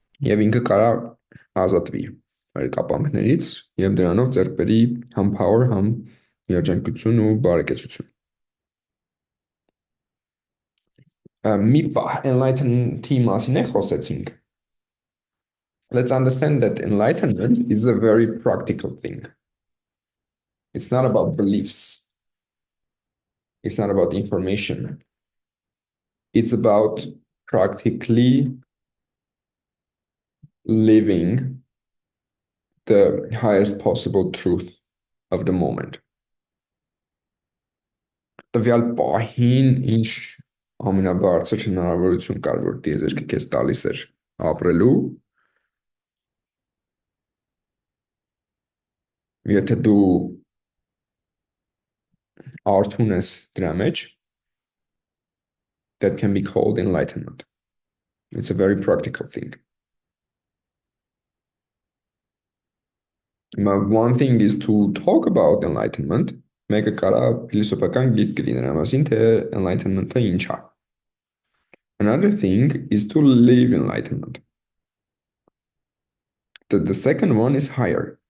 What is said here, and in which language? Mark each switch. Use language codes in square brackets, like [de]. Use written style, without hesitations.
[hy] Եվ ինքը կարա ազատվի այդ կապանքներից եւ դրանով ձեռք բերի համ power, համ երջանկություն ու բարեկեցություն։ Մի պահ enlightenment-ի մասին է խոսեցինք։ [en] Let's understand that enlightenment is a very practical thing. It's not about beliefs. It's not about information. It's about practically living the highest possible truth of the moment. [hy] Տվյալ պահին ինչ ամենաբարձր հնարավորություն կար, որ դիեզերքը քեզ տալիս էր ապրելու, եթե դու արթուն ես դրա մեջ, [en] that can be called enlightenment. It's a very practical thing. One thing is to talk about enlightenment. [hy] Մեկը կարա փիլիսոփական գիտ կլիներ ամասին, թե enlightenment-ը ինչ է։ [en] Another thing is to live enlightenment. The second one is higher.